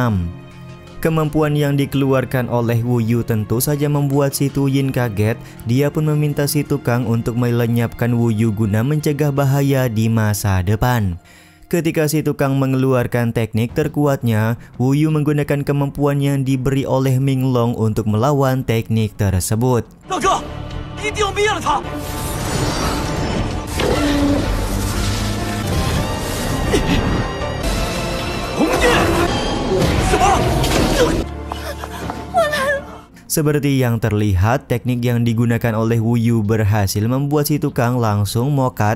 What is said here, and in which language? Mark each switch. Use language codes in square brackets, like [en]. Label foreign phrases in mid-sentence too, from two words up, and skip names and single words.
[id] Kemampuan yang dikeluarkan oleh Wu Yu tentu saja membuat Si Tu-yin kaget. Dia pun meminta si tukang untuk melenyapkan Wu Yu guna mencegah bahaya di masa depan. Ketika si tukang mengeluarkan teknik terkuatnya, Wu Yu menggunakan kemampuan yang diberi oleh Ming Long untuk melawan teknik tersebut. Daga, [zh] i定要灭了他！ [id] Seperti yang terlihat, teknik yang digunakan oleh Wu Yu berhasil membuat si tukang langsung mokat.